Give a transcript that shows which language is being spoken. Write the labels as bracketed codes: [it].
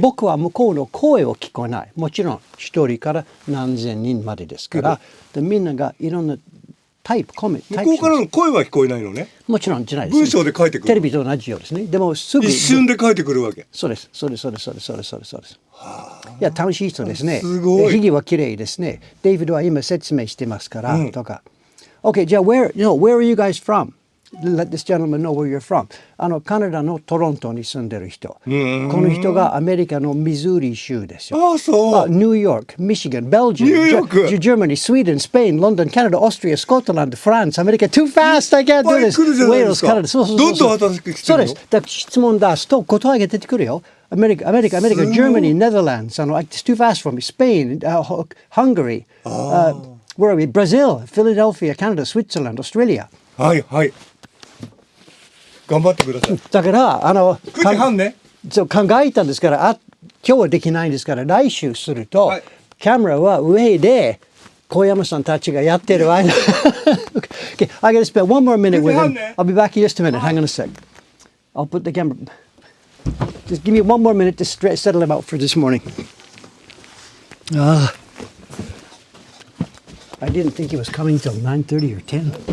[ja] 僕は向こうの声を聞こえない。もちろん一人から何千人までですから、でみんながいろんなタイプ、コメント。向こうからの声は聞こえないのね。もちろんじゃないです。文章で書いてくる。テレビと同じようですね。でもすぐ一瞬で書いてくるわけ。そうです。いや、楽しい人ですね。すごい。ヒゲは綺麗ですね。デイビッドは今説明してますから、とか。 OK、じゃあ、 [en] where are you guys from? Let this gentleman know where you're from. [ja] カナダのトロントに住んでる人。この人がアメリカのミズーリ州ですよ。そう。ニューヨーク、ミシガン、ベルジアム、ジャーマニー、スウェーデン、スペイン、ロンドン、カナダ、オーストリア、スコットランド、フランス、アメリカ、 [en] too fast, I can't do this. [ja] ウェールズ、カナダ、そう。どんどん新しく来てるの？そうです。だから質問出すと答えが出てくるよ。アメリカ、 [en] Germany, Netherlands, it's too fast for me. Spain, Hungary, where are we? Brazil, Philadelphia, Canada, Switzerland, Australia. [ja] はいはい。頑張ってください。だから 9時半ね。そう考えたんですから、今日はできないんですから来週すると、キャメラは上で小山さんたちがやってる間。 [en] Okay, I gotta spend one more minute with him. I'll be back in just a minute. Hang on a sec. I'll put the camera. Just give me one more minute to settle him out for this morning. I didn't think he was coming till 9:30 or 10.